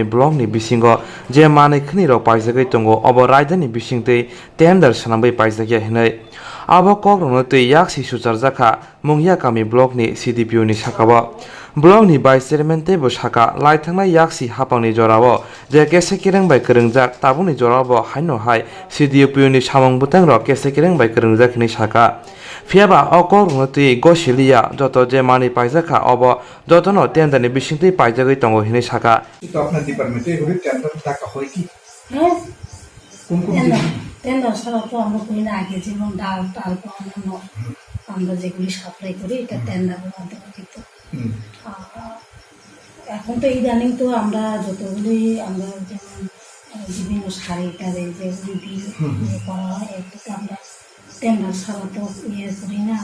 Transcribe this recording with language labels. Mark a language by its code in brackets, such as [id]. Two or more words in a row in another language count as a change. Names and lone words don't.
[trp] blogni bisingo je manai khni rok paijagai tongo obo rajdani bisingtei tender sanambai paijagya hinai abo kokrongno tei yaksi suchar jaka mongya kami blogni CDPO ni sakabo blogni [en] vice chairman [trp] tei bo saka laithangnai yaksi hapangni jorao je kese kireng bai krengjak tabuni jorabo haino hai CDPO ni samang butang rok kese kireng bai krengjak ni saka fiaba okorongno tei gosilia joto je mani paijaka obo jotono tender ni bisingtei paijagai tongo hinai saka [bn] তো আপনার ডিপার্টমেন্টে এগুলি টেন্ডার টাকা হয় কি হ্যাঁ কোন কোন টেন্ডার ছাড়া তো আমরা করি না। আগে যেমন ডাল টাল বা অন্যান্য আমরা যেগুলি সাপ্লাই করি এটা টেন্ডারের মাধ্যমে দিত। এখন তো ইদানিং তো আমরা যতগুলি আমরা যেমন বিভিন্ন শাড়ি টাড়ি যেগুলি বিল করা হয় একটু তো আমরা টেন্ডার ছাড়া তো ইয়ে করি না।